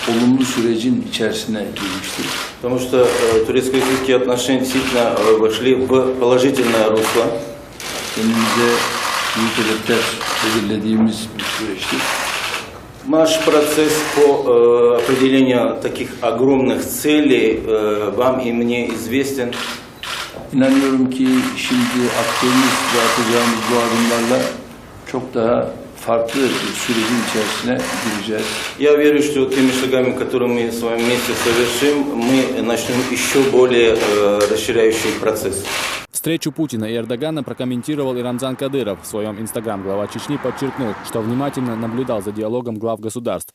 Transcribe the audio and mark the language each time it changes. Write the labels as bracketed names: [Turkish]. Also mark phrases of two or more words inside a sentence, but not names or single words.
[Russian] Потому что турецко-российские отношения действительно вошли в положительное русло. Наш процесс по определению таких огромных целей вам и мне известен. [Turkish] İnanıyorum ki şimdi attığımız ve atacağımız bu adımlarla çok daha farklı sürecin içerisine gireceğiz. [Russian] Я верю, что теми шагами, которые мы с вами вместе совершим, мы начнем еще более расширяющий процесс. Встречу Путина и Эрдогана прокомментировал и Рамзан Кадыров. В своем инстаграм глава Чечни подчеркнул, что внимательно наблюдал за диалогом глав государств.